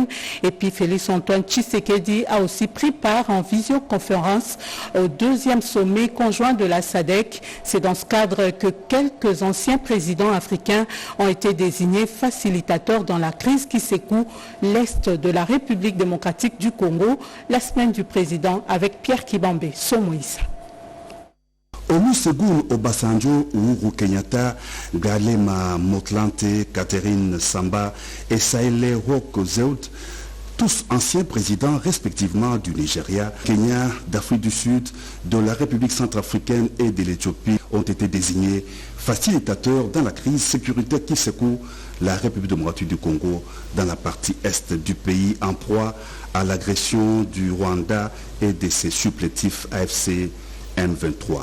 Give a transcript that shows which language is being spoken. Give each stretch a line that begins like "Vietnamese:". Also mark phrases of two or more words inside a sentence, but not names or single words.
French: Et puis Félix Antoine Tshisekedi a aussi pris part en visioconférence au deuxième sommet conjoint de la SADC. C'est dans ce cadre que quelques anciens présidents africains ont été désignés facilitateurs dans la crise qui secoue l'Est de la République démocratique du Congo. La semaine du président avec Pierre Kibambé, Somoïsa. Olusegun Obasanjo, Uhuru Kenyatta, Galema Motlante, Catherine Samba et Sahle Work Zewde, tous anciens présidents respectivement du Nigeria, Kenya, d'Afrique du Sud, de la République centrafricaine et de l'Éthiopie, ont été désignés facilitateurs dans la crise sécuritaire qui secoue la République démocratique du Congo dans la partie est du pays en proie à l'agression du Rwanda et de ses supplétifs AFC M23.